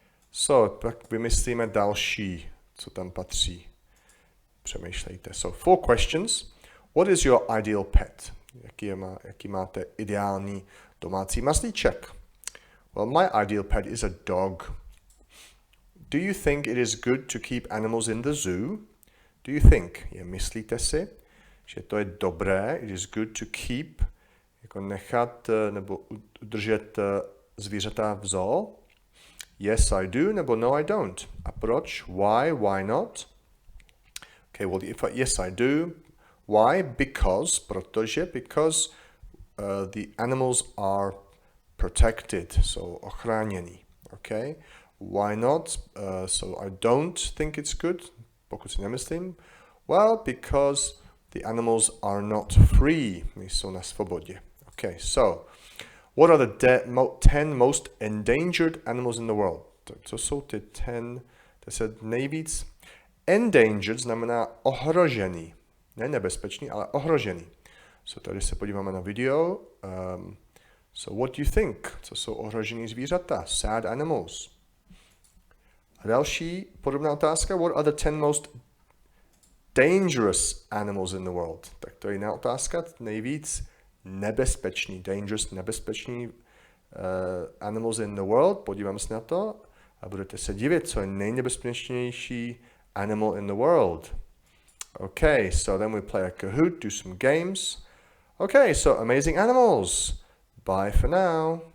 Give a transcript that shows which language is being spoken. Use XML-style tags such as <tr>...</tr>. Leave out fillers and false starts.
<cs>So, tak vymyslíme další, co tam patří. Přemýšlejte.</cs> <en>So, 4 questions. What is your ideal pet?</en> <cs>Jaký máte ideální domácí mazlíček?</cs> <en>Well, my ideal pet is a dog. Do you think it is good to keep animals in the zoo? Do you think?</en> <cs>Myslíte si, že to je dobré?</cs> <en>It is good to keep,</en> <cs>jako nechat nebo udržet zvířata v zoo?</cs> <en>Yes, I do, nebo no, I don't.</en> <cs>A proč?</cs> <en>Why? Why not? Okay, well, yes, I do. Why? Because, protože, because the animals are protected, so ochráněný. Okay? Why not? So I don't think it's good,</en> <cs>pokud si nemyslím.</cs> <en>Well, because the animals are not free,</en> <cs>jsou na svobodě.</cs> <en>Okay, so what are the 10 most endangered animals in the world?</en> <cs>Co jsou ty 10 nejvíc? Endangered znamená ohrožený. Ne nebezpečný, ale ohrožený.</cs> <en>So</en> <cs>tady se podíváme na video.</cs> <en>So what do you think?</en> <cs>Co jsou ohrožený zvířata?</cs> <en>Sad animals.</en> <cs>A další podobná otázka.</cs> <en>What are the 10 most dangerous animals in the world?</en> <cs>Tak to je jiná otázka. Nejvíc nebezpečný, dangerous, nebezpečný</cs> <en>animals in the world.</en> <cs>Podívám se na to a budete se divit, co je nejnebezpečnější</cs> <en>animal in the world. Okay, so then we play a Kahoot, do some games. Okay, so amazing animals. Bye for now.</en>